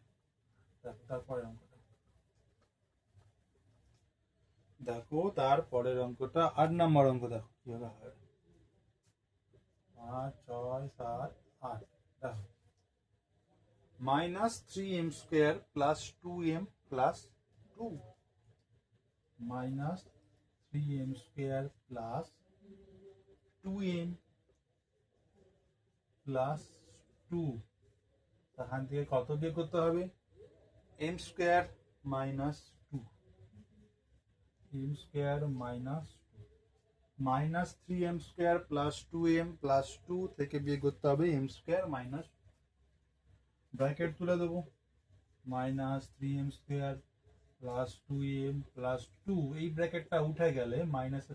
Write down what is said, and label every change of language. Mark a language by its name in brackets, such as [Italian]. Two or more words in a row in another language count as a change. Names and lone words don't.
[Bangla] তারপরে অঙ্কটা দেখো, তারপরের অঙ্কটা 8 নম্বর অঙ্ক দেখো কিভাবে হয়। 5, 6, 7, 8 দেখো। মাইনাস 3m স্কোয়ার প্লাস 2m প্লাস 2 [English] minus 3m square plus 2m plus 2 [Bangla] এখান থেকে কত বিয়োগ করতে হবে m স্কয়ার মাইনাস 2 m স্কয়ার মাইনাস মাইনাস 3m স্কয়ার প্লাস 2m প্লাস 2 থেকে বিয়োগ করতে হবে m স্কয়ার মাইনাস ব্র্যাকেট তুলে দেবো মাইনাস 3m স্কয়ার প্লাস 2m প্লাস 2 এই ব্র্যাকেটটা উঠে গেলে মাইনাসে